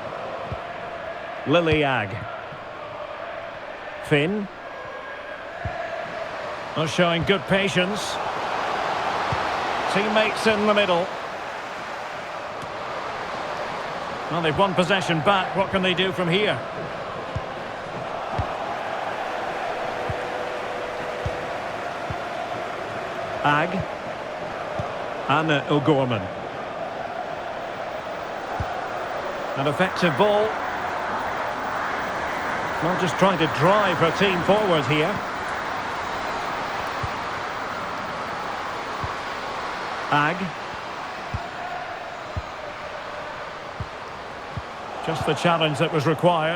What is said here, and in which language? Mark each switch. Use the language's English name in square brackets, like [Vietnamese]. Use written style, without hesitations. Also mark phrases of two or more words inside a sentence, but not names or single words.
[English] Lily Agg. Finn. Oh, showing good patience. Teammates in the middle. Well, they've won possession back. What can they do from here? Agg. Anna O'Gorman. An effective ball. Well, just trying to drive her team forward here. Agg. Just the challenge that was required.